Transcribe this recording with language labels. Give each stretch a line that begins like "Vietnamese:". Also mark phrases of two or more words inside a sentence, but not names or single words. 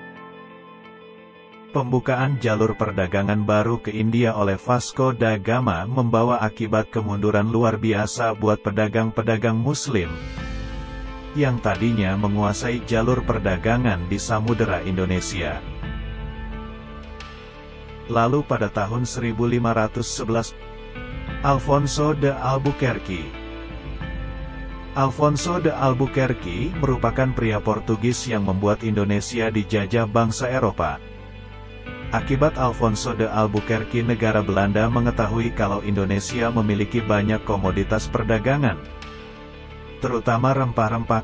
Indonesian: Pembukaan jalur perdagangan baru ke India oleh Vasco da Gama membawa akibat kemunduran luar biasa buat pedagang-pedagang Muslim yang tadinya menguasai jalur perdagangan di Samudera Indonesia. Lalu pada tahun 1511, Alfonso de Albuquerque. Alfonso de Albuquerque merupakan pria Portugis yang membuat Indonesia dijajah bangsa Eropa. Akibat Alfonso de Albuquerque, negara Belanda mengetahui kalau Indonesia memiliki banyak komoditas perdagangan, terutama rempah-rempah.